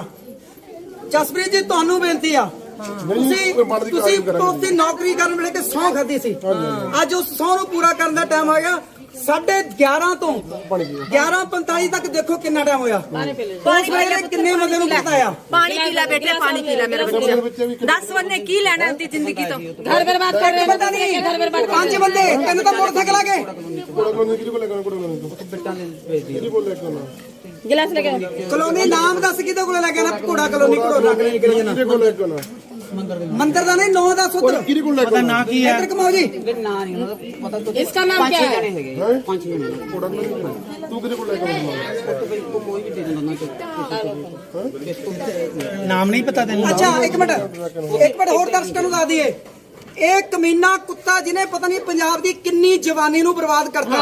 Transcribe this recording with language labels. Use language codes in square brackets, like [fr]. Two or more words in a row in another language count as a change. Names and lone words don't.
[pa] ਜਸਪ੍ਰੀਤ ਜੀ ਤੁਹਾਨੂੰ ਬੇਨਤੀ ਆ, ਤੁਸੀਂ ਨੌਕਰੀ ਕਰਨ ਵੇਲੇ ਕਿ ਸਹੁੰ ਖਾਧੀ ਸੀ, ਅੱਜ ਉਸ ਸਹੁੰ ਨੂੰ ਪੂਰਾ ਕਰਨ ਦਾ ਟਾਈਮ ਆ ਗਿਆ। 11:30 ਤੋਂ 11:45 ਤੱਕ ਦੇਖੋ ਕਿੰਨਾ ਟਾਈਮ ਹੋਇਆ। ਉਸ ਵੇਲੇ ਕਿੰਨੇ ਬੰਦੇ ਨੂੰ ਪਤਾ ਆ? ਪਾਣੀ ਪੀ ਲੈ ਬੇਟੇ, ਪਾਣੀ ਪੀ ਲੈ ਮੇਰਾ ਬੱਚਾ। 10 ਬੰਦੇ ਕੀ ਲੈਣਾ ਦੀ ਜ਼ਿੰਦਗੀ ਤੋਂ? ਘਰ ਬਰਬਾਦ ਕਰ ਰਹੇ ਪਤਾ ਨਹੀਂ, 5 ਬੰਦੇ, 3 ਤਾਂ ਮੋਟਰਸਾਈਕਲ ਆ ਗਏ। [hi] गिलास लेके [pa] ਕਲੋਨੀ ਨਾਮ ਦੱਸ ਕਿਹਦੇ ਕੋਲ ਲੈ ਕੇ ਆਣਾ? ਘੋੜਾ ਕਲੋਨੀ, ਘੋੜਾ ਕਲੋਨੀ ਕਿਹੜੀ ਜਨਾ? ਮੰਦਰ ਦਾ ਨਹੀਂ, 9 ਦਾ ਸੁੱਤਰ ਕਿਹਦੇ ਕੋਲ ਲੈ ਕੇ ਨਾ ਕੀ ਹੈ? ਇੱਧਰ ਕਮਾਓ ਜੀ। ਨਾ ਨਹੀਂ ਉਹਨਾਂ ਦਾ ਪਤਾ ਤਾਂ [hi] इसका नाम क्या है? [pa] ਹੈਗੇ 5-6 ਜਣੇ। ਤੂੰ ਕਿਹਦੇ ਕੋਲ ਲੈ ਕੇ ਆਉਂਦਾ? ਕੋਈ ਵੀ ਦੇ ਦਿੰਦਾ ਉਹਨਾਂ ਨਾਮ ਨਹੀਂ ਪਤਾ ਤੈਨੂੰ? ਅੱਛਾ ਇੱਕ ਮਿੰਟ ਹੋਰ ਦਰਸ਼ਕਾਂ ਨੂੰ ਦੱਸ ਦਈਏ, ਇਹ ਕਮੀਨਾ ਕੁੱਤਾ ਜਿਹਨੇ ਪਤਾ ਨਹੀਂ ਪੰਜਾਬ ਦੀ ਕਿੰਨੀ ਜਵਾਨੀ ਨੂੰ ਬਰਬਾਦ ਕਰਤਾ।